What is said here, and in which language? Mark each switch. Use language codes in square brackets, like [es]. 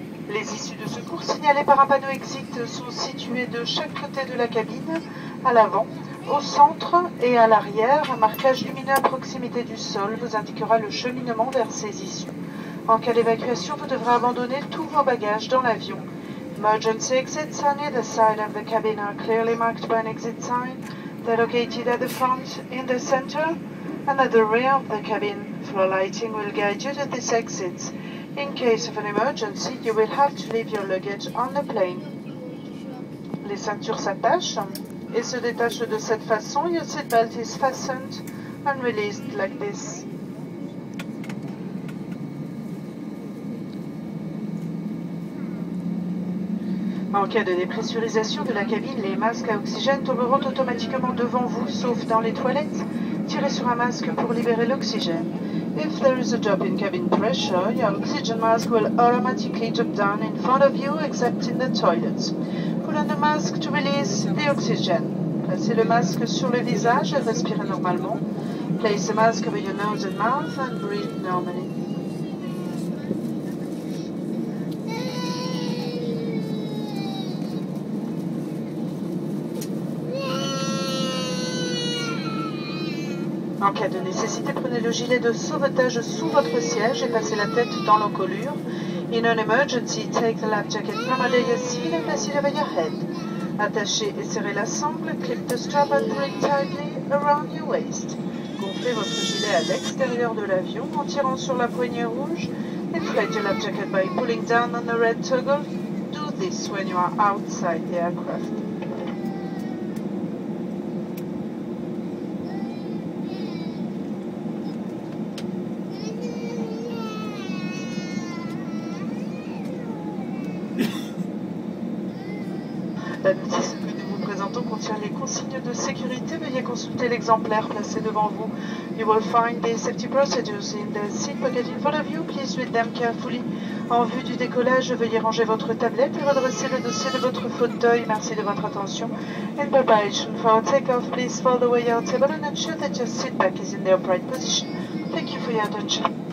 [fr] Les issues de secours signalées par un panneau exit sont situées de chaque côté de la cabine, à l'avant, au centre et à l'arrière. Un marquage lumineux à proximité du sol vous indiquera le cheminement vers ces issues. En cas d'évacuation, vous devrez abandonner tous vos bagages dans l'avion. [en] Emergency exits on either side of the cabin are clearly marked by an exit sign. They're located at the front, in the center, and at the rear of the cabin. Floor lighting will guide you to these exits. In case of an emergency, you will have to leave your luggage on the plane. [fr] Les ceintures s'attachent et se détachent de cette façon. [en] Your seatbelt is fastened and released like this. [fr] En cas de dépressurisation de la cabine, les masques à oxygène tomberont automatiquement devant vous, sauf dans les toilettes. Tirez sur un masque pour libérer l'oxygène. [en] If there is a drop in cabin pressure, your oxygen mask will automatically drop down in front of you, except in the toilets. Put on the mask to release the oxygen. [fr] Placez le masque sur le visage et respirez normalement. [en] Place the mask over your nose and mouth and breathe normally. [fr] En cas de nécessité, prenez le gilet de sauvetage sous votre siège et passez la tête dans l'encolure. [en] In an emergency, take the life jacket from under your seat and place it over your head. [fr] Attachez et serrez la sangle, [en] clip the strap and pull it tightly around your waist. [fr] Gonflez votre gilet à l'extérieur de l'avion en tirant sur la poignée rouge. [en] Inflate your life jacket by pulling down on the red toggle. Do this when you are outside the aircraft. [fr] La notice que nous vous présentons contient les consignes de sécurité. Veuillez consulter l'exemplaire placé devant vous. [en] You will find the safety procedures in the seat pocket in front of you. Please read them carefully. [fr] En vue du décollage, veuillez ranger votre tablette et redresser le dossier de votre fauteuil. Merci de votre attention. [en] In preparation for takeoff, please fold away your table and ensure that your seat back is in the upright position. Thank you for your attention.